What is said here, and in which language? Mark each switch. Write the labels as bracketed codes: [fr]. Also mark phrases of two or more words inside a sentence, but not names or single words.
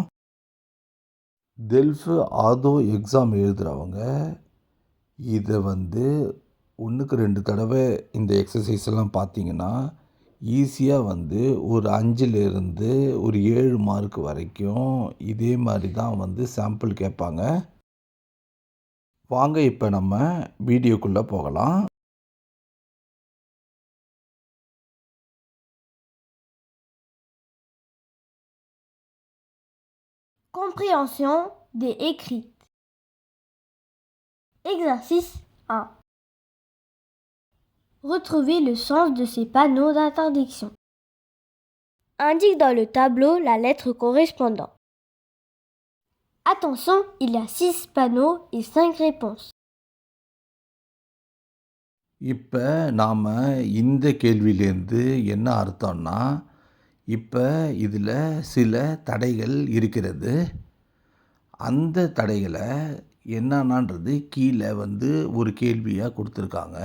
[ta] டெல்ஃப் ஆதோ எக்ஸாம் எழுதுகிறவங்க இதை 1க்கு 2 தடவை இந்த எக்ஸசைஸ் எல்லாம் பார்த்தீங்கன்னா ஈஸியாக ஒரு 5லேருந்து ஒரு 7 மார்க் வரைக்கும் இதே மாதிரி தான் சாம்பிள் கேட்பாங்க. வாங்க இப்போ நம்ம வீடியோக்குள்ளே போகலாம். [fr] Compréhension des écrits. Exercice 1. Retrouvez le sens de ces panneaux d'interdiction. Indique dans le tableau la lettre correspondante. Attention, il y a 6 panneaux et 5 réponses. [ta] இப்போ நாம் இந்த கேள்வியிலேருந்து என்ன அர்த்தம்னா, இப்போ இதில் சில தடைகள் இருக்கிறது. அந்த தடைகளை என்னென்னன்றது கீழே ஒரு கேள்வியாக கொடுத்துருக்காங்க.